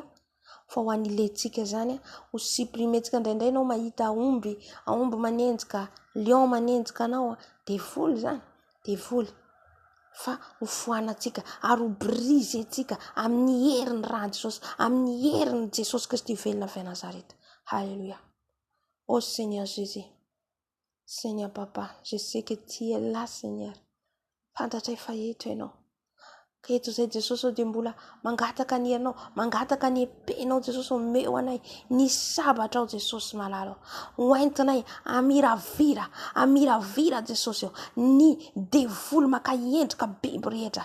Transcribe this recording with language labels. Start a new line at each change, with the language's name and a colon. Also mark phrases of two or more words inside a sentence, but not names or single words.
Malagasy: Fa ho an'iletsika zany ho supprimentsika indraindray anao mahita aomby manenjika, lion manenjika anao, devoly zany, devoly. Fa ho foanatsika ary ho brisentsika amin'ny herin'ny rano Jesosy, amin'ny herin'ny Jesosy Kristy velona avy Nazareth. Alléluia.
French: Oh Seigneur Jésus, Seigneur Papa, je sais que tu es là Seigneur.
Malagasy: Fantatray fa eto ianao. Ka eto izay Jesosy dia mbola mangataka ny herinao, mangataka ny epenao Jesosy omeo anay ny sabatra ao Jesosy malalo. Hoentinay amiravira Jesosy ny devoly maka endrika biby rehetra.